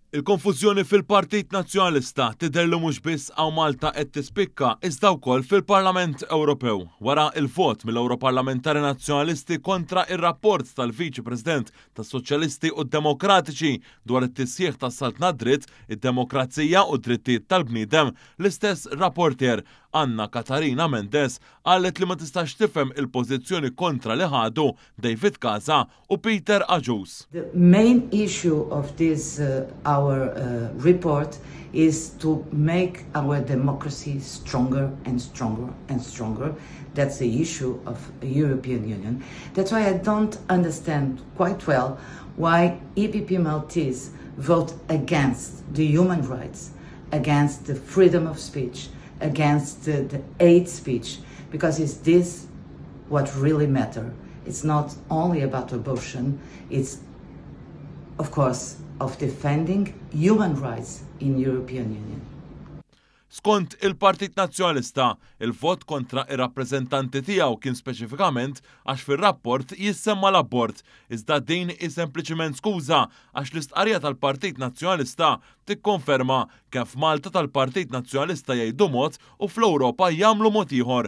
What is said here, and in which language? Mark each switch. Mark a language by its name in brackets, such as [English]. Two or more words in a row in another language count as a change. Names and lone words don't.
[Maltese] Il-konfużjoni fil-Partit Nazzjonalista tidher li mhux biss hawn Malta qed tispikka iżda wkoll fil-Parlament Ewropew wara l-vot mill-Ewroparlamentari Nazzjonalisti kontra ir-rapport tal-Viċi President tas-Soċjalisti u d-Demokratiċi dwar it-tisjieħ tas-Saltna dritt, id-demokrazija u d-drittijiet tal-bniedem, l-istess rapporter Anna Katarina Mendes qalet li ma tistax tifhem il-pożizzjoni kontra li ħadu David Casa u Peter Agius. [English] The main issue of this our report is to make our democracy stronger and stronger and stronger. That's the issue of the European Union. That's why I don't understand quite well why EPP Maltese vote against the human rights, against the freedom of speech, against the hate speech, because is this what really matters? It's not only about abortion, it's of course of defending human rights in European Union. [Maltese] Skont il-Partit Nazzjonalista, il-vot kontra ir-rappreżentanti tiegħu kien speċifikament għax fir-rapport jissemma l-abort, iżda din hi sempliċiment skuża għax l-istqarrija tal-Partit Nazzjonalista tikkonferma kif Malta tal-Partit Nazzjonalista jgħidu mod u fl-Ewropa jagħmlu mod ieħor.